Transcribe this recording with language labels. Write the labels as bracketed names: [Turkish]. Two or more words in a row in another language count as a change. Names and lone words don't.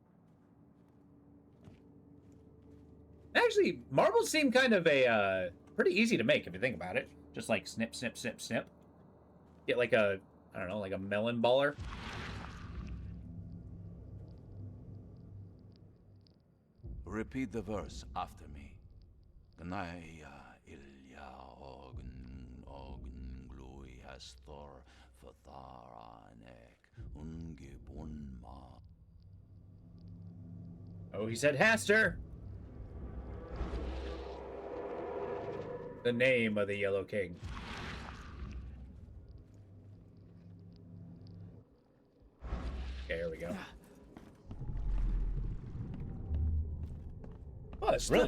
[English] Actually, marbles seem kind of a pretty easy to make if you think about it. Just like snip, snip, snip, snip. Get like a, I don't know, like a melon baller. Repeat the verse after me. Gnaya ilya ogn glui hastor fatharanek ungibunma. Oh, he said Haster. The name of the Yellow King. Okay, here we go. Oh, it's really